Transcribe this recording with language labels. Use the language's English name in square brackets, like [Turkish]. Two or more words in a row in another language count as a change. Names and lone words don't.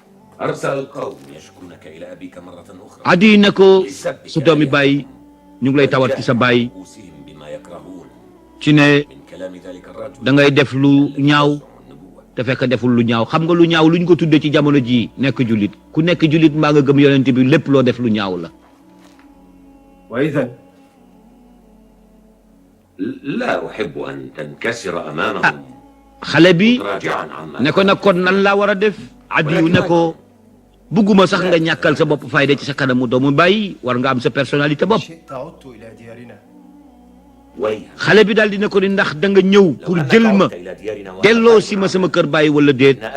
[Wolof] Adi ne ko su doomi baay ñu ngi lay tawat ci sa baay ci ne da ngay def lu ñaaw te fekk deful lu ñaaw xam nga lu ñaaw luñ ko tudde ci jamono ji nekk julit ku nekk julit mbaa nga gëm yonent bi lépp loo def lu ñaaw la [Arabic] وإذا لا أحب أن تنكسر أمامهم [Wolof] xale bi ne ko nag kon nan laa war a def Adiyu ne ko bugguma sax nga ñàkkal sa bopp fayda ci sa kanamu doomu bàyyi war nga am sa personnalité bopp xale bi daal di ne ko ni ndax da nga ñëw pour jël ma delloo si ma sama kër bàyyi wala déet